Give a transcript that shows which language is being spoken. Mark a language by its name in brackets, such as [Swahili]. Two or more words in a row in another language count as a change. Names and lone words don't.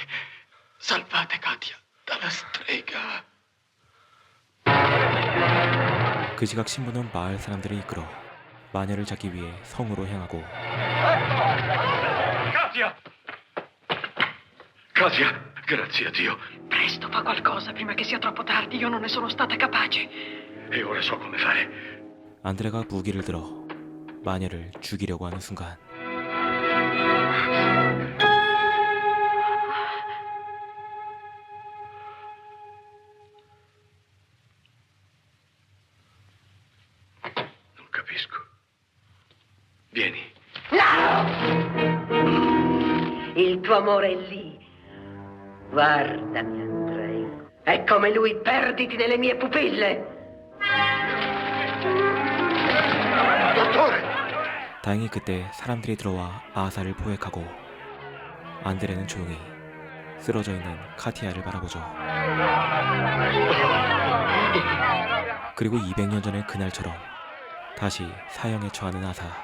[Italian] Salvate Katia dalla strega. [Korean] 그 시각 신부는 마을 사람들을 이끌어 마녀를 잡기 위해 성으로 향하고 [Italian] Katia! Katia, grazie a Dio. Presto, fa qualcosa prima che sia troppo tardi. Io non ne sono stata capace. E ora so come fare. [Korean] 안드레가 무기를 들어 마녀를 죽이려고 하는 순간 [Italian] Non capisco. Vieni. Il tuo amore è lì. Guardami, Andrea. È come lui, perditi nelle mie pupille. Dottore! [Korean] 다행히 그때 사람들이 들어와 아사를 포획하고 안드레는 조용히 쓰러져 있는 카티아를 바라보죠. 그리고 200년 전의 그날처럼 다시 사형에 처하는 아사.